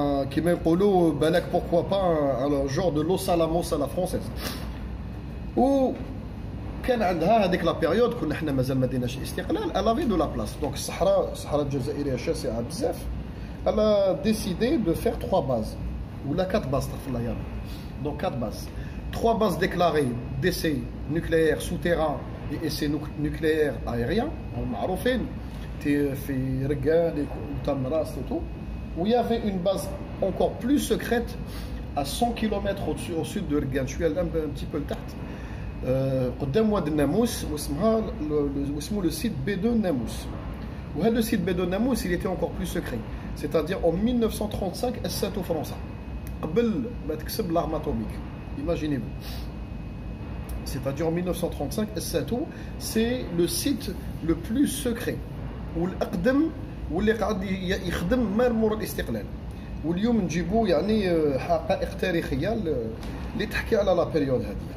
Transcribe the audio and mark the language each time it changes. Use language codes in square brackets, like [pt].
[ar] كما يقولوا بالك [fr] pourquoi pas un genre de Los Alamos à la française. [ar] و كان عندها هذيك لا بيريود كنا حنا مازال ما ديناش الاستقلال، [fr] elle avait de la place. [ar] Donc الصحراء الجزائريه شاسعه بزاف. [fr] Elle a décidé de faire 3 bases ou la 4 bases [ar] استغفر الله يا رب. [fr] Donc 4 bases. 3 bases déclarées d'essais nucléaires souterrains et essais nucléaires aériens [ar] معروفين في رقان وتمراس [fr] et tout. Où il y avait une base encore plus secrète à 100 km au sud de Rgan, je suis allé un petit peu tard. [ar] قدام واد الناموس واسمها واسمه le site B2 Namous. [fr] وهذا le site B2 Namous il était encore plus secret, c'est-à-dire en 1935 [ar] أسسته فرنسا قبل ما تكسب [fr] l'arme atomique. Imaginez-vous. C'est-à-dire en 1935 [ar] أسسته, [fr] c'est le site le plus secret [ar] والأقدم واللي قاعد يخدم ما مور الاستقلال. واليوم نجيبوا يعني حقائق تاريخيه اللي تحكي على لا بيريود هذه.